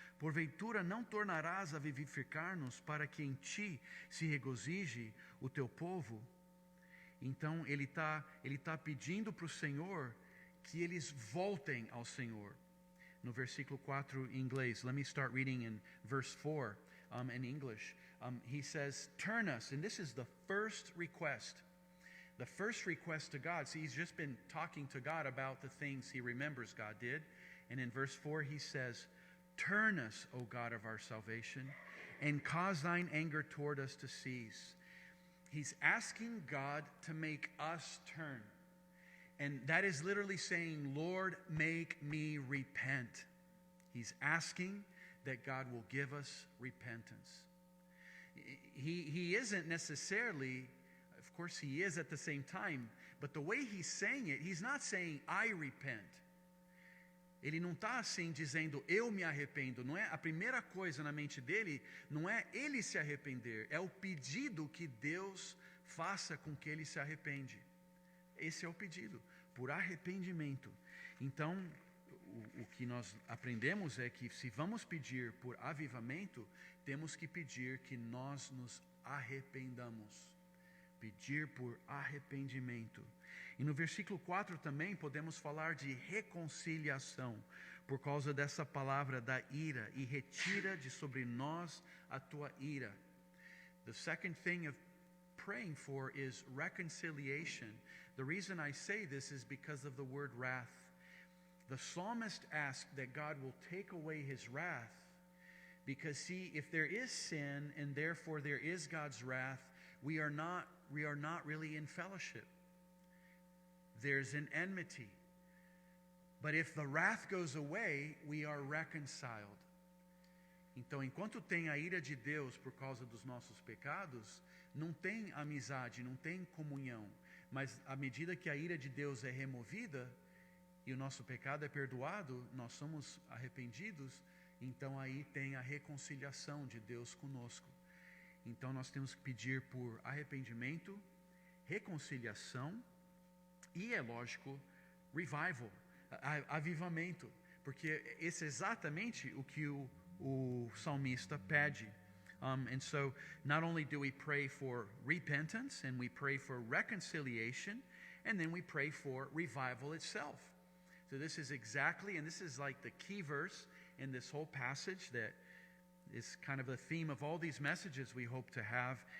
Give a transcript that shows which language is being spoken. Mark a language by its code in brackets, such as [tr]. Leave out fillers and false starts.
[pt] Porventura não tornarás a vivificar-nos para que em ti se regozije o teu povo? Então ele tá pedindo para o Senhor que eles voltem ao Senhor. No versículo 4 em inglês, [en] let me start reading in verse 4 in English. He says, turn us, and this is the first request. The first request to God. See, he's just been talking to God about the things he remembers God did. And in verse 4 he says, turn us, O God of our salvation, and cause thine anger toward us to cease. He's asking God to make us turn. And that is literally saying, Lord, make me repent. He's asking that God will give us repentance. He isn't necessarily, of course he is at the same time, but the way he's saying it, he's not saying, I repent. [pt] Ele não está assim dizendo, eu me arrependo. Não é, a primeira coisa na mente dele não é ele se arrepender, é o pedido que Deus faça com que ele se arrepende. Esse é o pedido, por arrependimento. Então, o que nós aprendemos é que se vamos pedir por avivamento, temos que pedir que nós nos arrependamos. Pedir por arrependimento. E no versículo 4 também podemos falar de reconciliação, por causa dessa palavra da ira, e retira de sobre nós a tua ira. [en] The second thing of praying for is reconciliation. The reason I say this is because of the word wrath. The psalmist asked that God will take away his wrath, because see, if there is sin and therefore there is God's wrath, we are not really in fellowship. There's an enmity. But if the wrath goes away, we are reconciled. [pt] Então, enquanto tem a ira de Deus por causa dos nossos pecados, não tem amizade, não tem comunhão. Mas à medida que a ira de Deus é removida e o nosso pecado é perdoado, nós somos arrependidos, então aí tem a reconciliação de Deus conosco. Então nós temos que pedir por arrependimento, reconciliação e, é lógico, revival, avivamento. Porque esse é exatamente o que o salmista pede. [en] And so not only do we pray for repentance, and we pray for reconciliation, and then we pray for revival itself. So this is exactly, and this is like the key verse in this whole passage that is kind of the theme of all these messages we hope to have.